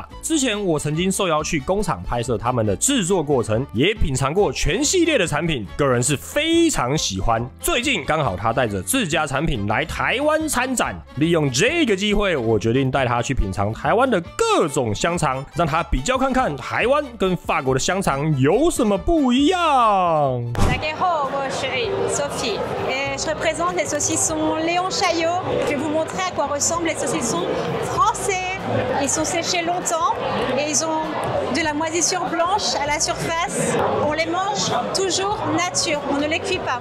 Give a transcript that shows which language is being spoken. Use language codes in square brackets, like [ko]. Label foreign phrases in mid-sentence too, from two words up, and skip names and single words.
[zh] 之前我曾经受邀去工厂拍摄他们的制作过程，也品尝过全系列的产品，个人是非常喜欢。最近刚好他带着自家产品来台湾参展，利用这个机会，我决定带他去品尝台湾的各种香肠，让他比较看看台湾跟法国的香肠有什么不一样。大家好，我是 [fr] Sophie et je représente les saucissons Léon Chaillot. Je vais vous montrer à quoi ressemblent les saucissons français. Ils sont séchés longtemps et ils ont de la moisissure blanche à la surface. On les mange toujours nature, on ne les cuit pas.